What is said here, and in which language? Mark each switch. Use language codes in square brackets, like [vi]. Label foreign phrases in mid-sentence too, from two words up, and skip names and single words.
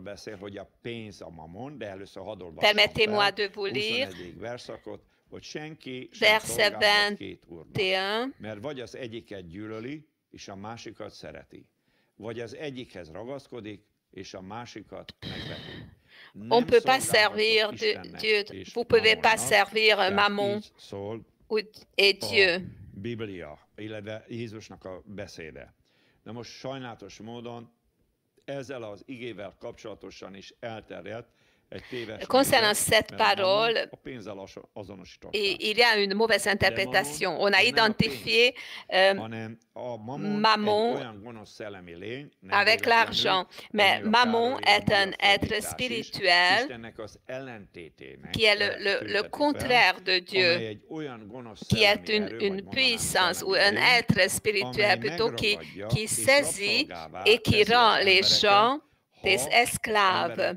[fr] Permettez-moi de vous lire verset 21. On ne peut pas servir Dieu. Vous ne pouvez pas servir Mammon et Dieu. [hu] Illetve Jézusnak a beszéde. De most sajnálatos módon ezzel az igével kapcsolatosan is elterjedt egy téves. [fr] Concernant cette parole, il y a une mauvaise interprétation. On a identifié Mammon avec l'argent, mais Mammon est un être spirituel qui est le contraire de Dieu, qui est une puissance ou un être spirituel plutôt qui saisit et qui rend les gens des esclaves.